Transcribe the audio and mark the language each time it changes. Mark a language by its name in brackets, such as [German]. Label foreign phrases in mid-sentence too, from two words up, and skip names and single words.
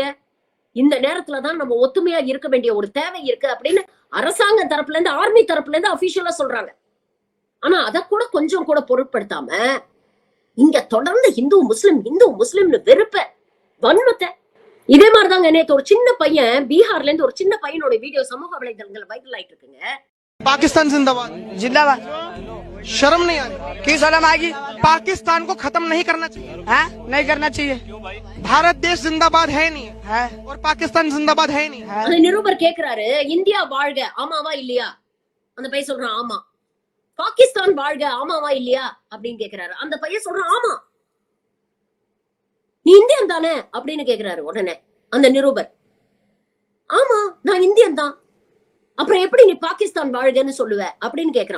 [Tamil] இந்த நேரத்துலதான் நம்ம ஒத்துமையா இருக்க வேண்டிய ஒரு தேவை இருக்கு அப்படின்னு அரசாங்க தரப்புல இருந்து, ஆர்மி தரப்புல இருந்து அபிஷியலா சொல்றாங்க. ஆனா அத கூட கொஞ்சம் கூட பொருட்படுத்தாம இங்க தொடர்ந்து இந்து முஸ்லிம்னு வெறுப்ப, வன்மத்தை. இதே மாதிரிதாங்க நேத்து ஒரு சின்ன பையன், பீகார்ல இருந்து ஒரு சின்ன பையனோட வீடியோ சமூக வலைதளங்கள் வைரல் ஆயிட்டு இருக்குங்க. [Hindi] पाकिस्तान जिंदाबाद जिंदाबाद। शर्म नहीं आ रही? क्यों शर्म आएगी? पाकिस्तान को खत्म नहीं करना चाहिए। हाँ? नहीं करना चाहिए। भारत देश जिंदाबाद है नहीं है और पाकिस्तान जिंदाबाद है नहीं है। [Tamil] அந்த நிருபர் கேக்குறாரு, இந்தியா வாழ்க, ஆமாவா இல்லையா? அந்த பையன் சொல்றான் ஆமா. பாகிஸ்தான் வாழ்க, ஆமாவா இல்லையா அப்படின்னு கேக்குறாரு. அந்த பையன் சொல்றான் ஆமா. நீ இந்தியன் தானே அப்படின்னு கேக்குறாரு. உடனே அந்த நிருபர், ஆமா நான் இந்தியன் தான், அப்புறம் எப்படி நீ பாகிஸ்தான் வாழ்கன்னு சொல்லுவ அப்படின்னு கேக்குறான்.